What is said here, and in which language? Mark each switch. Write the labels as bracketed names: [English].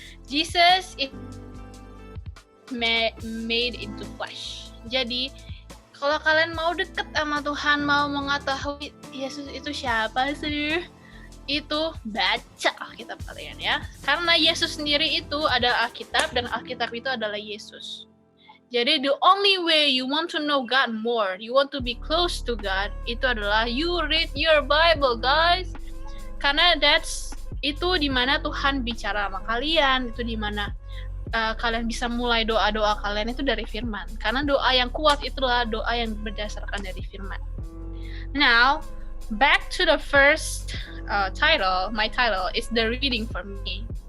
[English] Jesus is made into flesh. [Indonesian] Jadi, kalau kalian mau deket sama Tuhan, mau mengetahui Yesus itu siapa sih? Itu baca Alkitab kalian ya. Karena Yesus sendiri itu ada Alkitab dan Alkitab itu adalah Yesus. [English] Jadi the only way you want to know God more, you want to be close to God, [Indonesian] itu adalah [English] you read your Bible, guys. [Indonesian] Karena itu dimana Tuhan bicara sama kalian, itu dimana kalian bisa mulai doa-doa kalian itu dari firman. Karena doa yang kuat itulah doa yang berdasarkan dari firman. [English] Now, back to the first title. My title is the reading for me.